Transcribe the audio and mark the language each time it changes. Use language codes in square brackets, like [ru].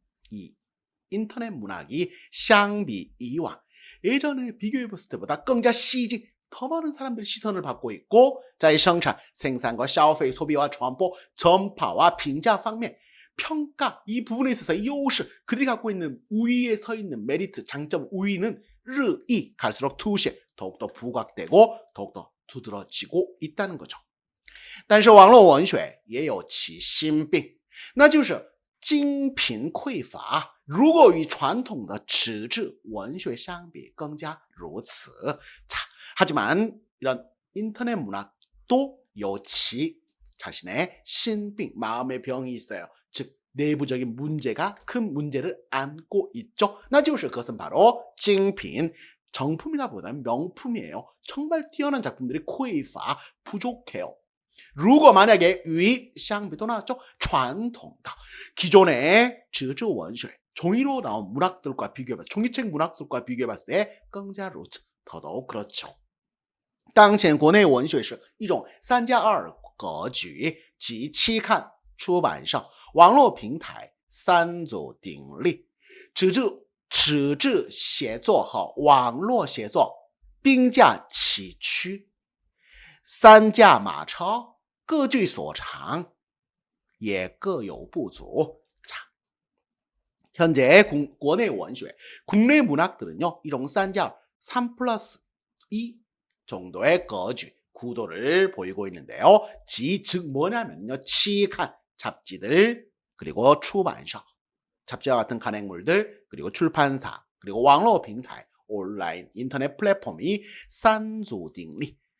[ko] 이 인터넷 문학이 [zh] 相比以往 [ko] 예전에 비교해봤을 때보다 [zh] 更加吸睛 [ko] 더 많은 사람들의 시선을 받고 있고 在生产, 생산과 消费, 소비와 传播, 전파와 评价方面 평가, 이 부분에 있어서 이优势, 그들이 갖고 있는 우위에 서 있는 메리트, 장점, 우위는 日益 갈수록凸显, 더욱더 부각되고 더욱더 두드러지고 있다는 거죠. [zh] 但是网络文学也有其心病, 那就是精品匮乏, 如果与传统的纸质文学相比更加如此. [ko] 자, 하지만 이런 인터넷 문학도 有其 자신의 신빙, 마음의 병이 있어요. 즉 내부적인 문제가 큰 문제를 안고 있죠. [zh] 那就是 [ko] 그것은 바로 精品, 정품이라 보다는 명품이에요. 정말 뛰어난 작품들이 匮乏 부족해요. 如果 만약에 与 相比 또 나왔죠. 传统的 기존의 纸质文学 종이로 나온 문학들과 비교해봤을 때, 종이책 문학들과 비교해봤을 때 [zh] 更加如此 [ko] 더더욱 그렇죠. [zh] 当前国内文学是一种3+2格局及期刊、出版社、网络平台三足鼎立，纸质写作和网络写作并驾齐驱，三驾马车各具所长，也各有不足。 [ko] 자, 현재 국내 원学, 국내 문학들은요, 이런 3+2 정도의 거주, 구도를 보이고 있는데요. 즉 뭐냐면요, 치간, 잡지들, 그리고 출판사, 잡지와 같은 간행물들, 그리고 출판사, 그리고网络 平台, 온라인 인터넷 플랫폼이 산조딩리.